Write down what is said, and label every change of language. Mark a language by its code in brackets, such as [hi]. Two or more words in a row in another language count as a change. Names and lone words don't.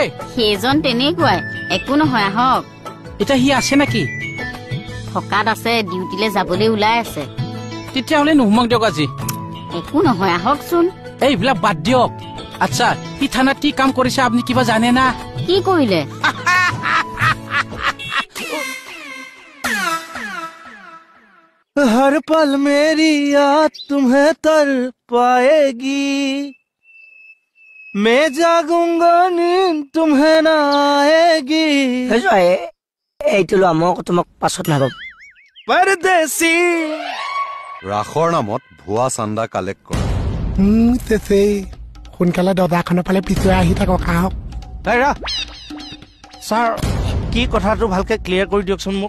[as] সেইজন তেনেকুৱাই একো নহয় আহক এতিয়া সি আছে নেকি থকাত আছে ডিউটিলে যাবলৈ ওলাই আছে তেতিয়াহ'লে নোসোমাক দিয়ক আজি একো নহয় আহকচোন এইবিলাক বাদ দিয়ক আচ্ছা সি থানাত কি কাম কৰিছে আপুনি কিবা জানে না কি কৰিলে [hi] हर पल मेरी याद तुम्हें तर पाएगी मैं जागूंगा नींद तुम्हें ना आएगी [as] এইটো লোৱা মই তোমাক পাছত নাপাম परदेसी ৰাসৰ নামত ভুৱা চান্দা কালেক্ট কৰা তেছেই সোনকালে দৰ্জাখনৰ ফালে পিছুৱাই আহি থাকক আহক ছাৰ কি কথাটো ভালকে ক্লিয়াৰ কৰি দিয়কচোন মোক